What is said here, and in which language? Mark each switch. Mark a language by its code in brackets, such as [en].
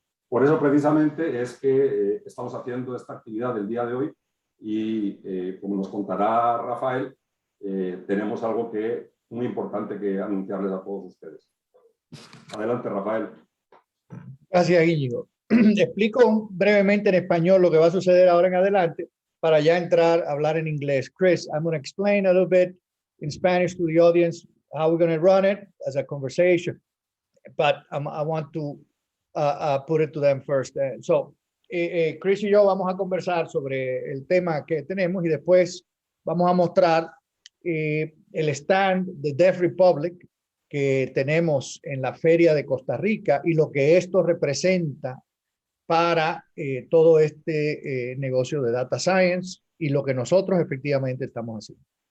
[es] Por eso precisamente es que estamos haciendo esta actividad del día de hoy y como nos contará Rafael, tenemos algo muy importante que anunciarles a todos ustedes. Adelante, Rafael. Gracias, Íñigo. Explico brevemente en español lo que va a suceder ahora en adelante para ya entrar a hablar en inglés. [en] Chris, I'm going to explain a little bit in Spanish to the audience how we're going to run it as a conversation, but I want to put it to them first. [es] Chris y yo vamos a conversar sobre el tema que tenemos y después vamos a mostrar el stand de Deaf Republic que tenemos en la Feria de Costa Rica y lo que esto representa para todo este negocio de data science y lo que nosotros efectivamente estamos haciendo.